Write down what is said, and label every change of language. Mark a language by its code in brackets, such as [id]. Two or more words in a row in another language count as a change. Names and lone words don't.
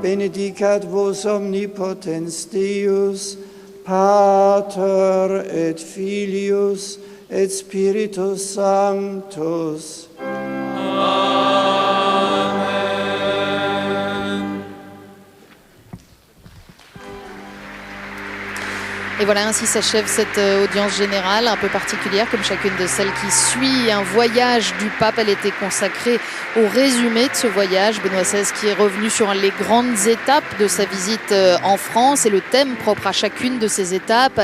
[la] benedicat vos omnipotens Deus, Pater et Filius et Spiritus Sanctus. [fr] Et voilà, ainsi s'achève cette audience générale un peu particulière, comme chacune de celles qui suit un voyage du pape. Elle était consacrée au résumé de ce voyage. Benoît XVI qui est revenu sur les grandes étapes de sa visite en France et le thème propre à chacune de ces étapes.